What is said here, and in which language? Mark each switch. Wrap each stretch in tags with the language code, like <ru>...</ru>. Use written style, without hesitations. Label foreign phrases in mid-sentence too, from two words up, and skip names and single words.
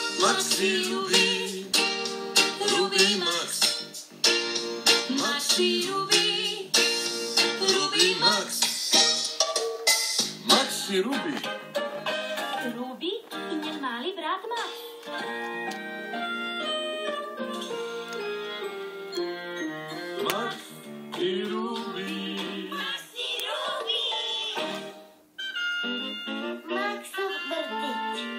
<hr>Maxi Ruby, Ruby Max. Maxi Ruby, Ruby Max. Maxi Ruby. Ruby i njen mali brat Max. Max i Ruby. Max i Ruby. Maxov vrtić.</hr>